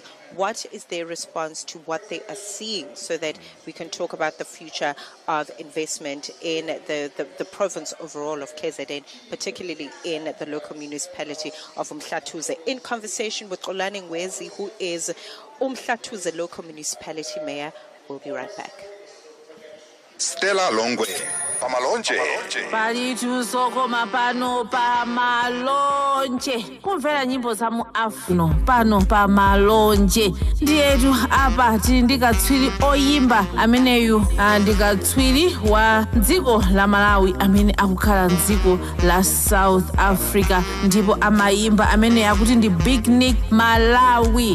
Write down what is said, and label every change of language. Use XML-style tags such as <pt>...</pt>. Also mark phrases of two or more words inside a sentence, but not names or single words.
<en>What is their response to what they are seeing, so that we can talk about the future of investment in the province overall of KZN, particularly in the local municipality of uMhlathuze. In conversation with Xolani Ngwezi, who is uMhlathuze Local Municipality Mayor. We'll be right back.</en> <ny>Stella Longwe pamalonje palitu sokoma pano pamalonje kumvera nyimbo za mu Afro pano pamalonje ndiyetu apa tili ndi katswiri oyimba ameneyu ndi katswiri wa dziko la Malawi amene akukhala mdziko la South Africa ndipo amayimba amene akuti ndi Big Nick Malawi.</ny>